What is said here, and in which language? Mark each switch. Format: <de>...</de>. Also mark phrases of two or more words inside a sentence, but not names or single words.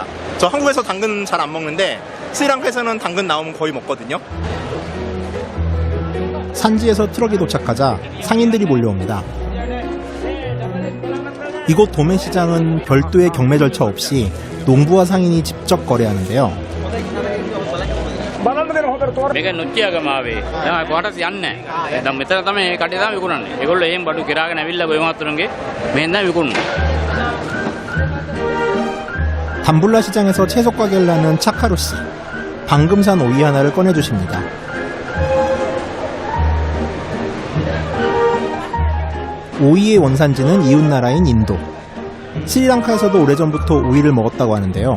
<ko>저 한국에서 당근 잘 안 먹는데 스리랑카에서는 당근 나오면 거의 먹거든요. 산지에서 트럭이 도착하자 상인들이 몰려옵니다. 이곳 도매시장은 별도의 경매 절차 없이 농부와 상인이 직접 거래하는데요.</ko> <si>මේක නොච්චියගමාවේ තමයි කොහටත් යන්නේ නැහැ. දැන් මෙතන තමයි මේ කඩේ තමයි විකුණන්නේ. ඒගොල්ලෝ එහෙම බඩු කිරාගෙන ඇවිල්ලා ගොයමතුරුන්ගේ මෙහෙන් තමයි විකුණන්නේ.</si> <ko>담불라 시장에서 채소 가게를 하는 차카루 씨. 방금 산 오이 하나를 꺼내주십니다. 오이의 원산지는 이웃나라인 인도. 스리랑카에서도 오래전부터 오이를 먹었다고 하는데요.</ko>